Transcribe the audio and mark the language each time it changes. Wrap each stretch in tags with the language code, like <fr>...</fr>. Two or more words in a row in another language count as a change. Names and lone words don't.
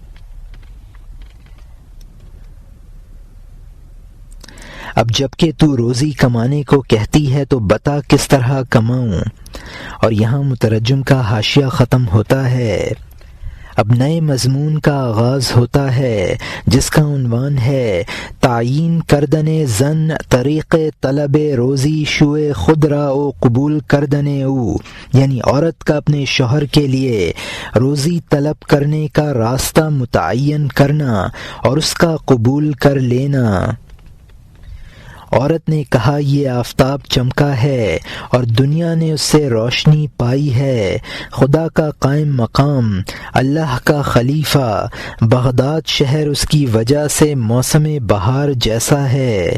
<ur>اب جب کہ تو روزی کمانے کو کہتی ہے تو بتا کس طرح کماؤں۔ اور یہاں مترجم کا حاشیہ ختم ہوتا ہے۔ اب نئے مضمون کا آغاز ہوتا ہے جس کا عنوان ہے</ur> <fa>تعیین کردن زن طریق طلب روزی شوئے خود را او قبول کردن او،</fa> <ur>یعنی عورت کا اپنے شوہر کے لیے روزی طلب کرنے کا راستہ متعین کرنا اور اس کا قبول کر لینا۔ عورت نے کہا یہ آفتاب چمکا ہے اور دنیا نے اس سے روشنی پائی ہے، خدا کا قائم مقام، اللہ کا خلیفہ، بغداد شہر اس کی وجہ سے موسم بہار جیسا ہے۔</ur>